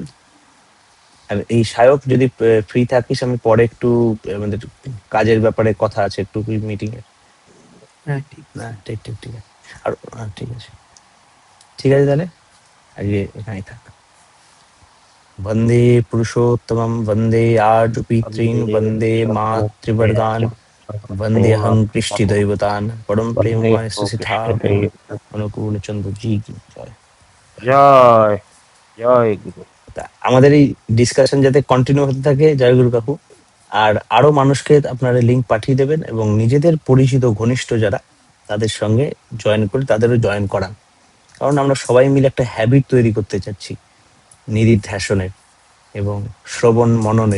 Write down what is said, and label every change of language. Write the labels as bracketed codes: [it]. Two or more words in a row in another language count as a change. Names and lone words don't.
[bn] আর এই সায়ক, যদি ফ্রি থাকিস, আমি পরে একটু আমাদের কাজের ব্যাপারে কথা আছে একটু, মিটিং এর। হ্যাঁ, ঠিক না ঠিক ঠিক ঠিক আছে। আর ঠিক আছে, ঠিক আছে তাহলে আজকে এখানেই থাক। [sa] वन्दे पुरुषोत्तमं वन्दे आर्जुपितॄन् वन्दे मातृवर्गान् वन्देऽहं कृष्टिदैवतान् परम प्रेममय ठाकुर অনুকূল চন্দ্র [hi] जी की जय। [bn] জয় জয় গুরু। তা আমাদের এই ডিসকাশন যাতে কন্টিনিউ হতে থাকে, জয় গুরু কাকু। আর আরো মানুষকে আপনারা লিংক পাঠিয়ে দেবেন এবং নিজেদের পরিচিত ঘনিষ্ঠ যারা তাদের সঙ্গে জয়েন করে তাদেরও জয়েন করান, কারণ আমরা সবাই মিলে একটা হ্যাবিট তৈরি করতে চাচ্ছি নিদিধ্যাসনের এবং শ্রবণ মননের।